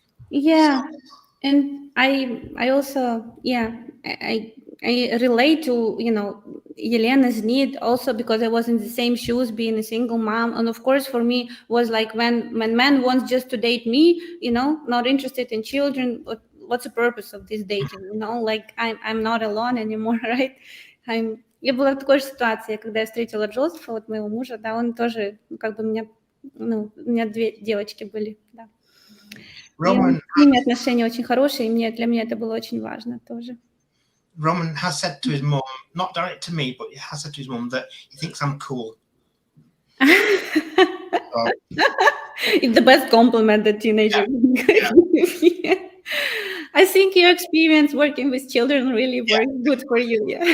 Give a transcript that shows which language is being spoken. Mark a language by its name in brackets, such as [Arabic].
[English] Yeah, and I also I relate to, you know, Elena's need also, because I was in the same shoes, being a single mom, and of course for me was like when man wants just to date me, you know, not interested in children. What's the purpose of this dating? You know, like I'm not alone anymore, right? [Russian] Я была в такой же ситуации, когда я встретила Джозефа, вот моего мужа, да, он тоже, как бы у меня две девочки были, да. [English] Roman, [Russian] с ними отношения очень хорошие, и для меня это было очень важно тоже. [English] Roman has said to his mum, not direct to me, but he has said to his mum that he thinks I'm cool. It's the best compliment that teenager can give. I think your experience working with children really works good for you.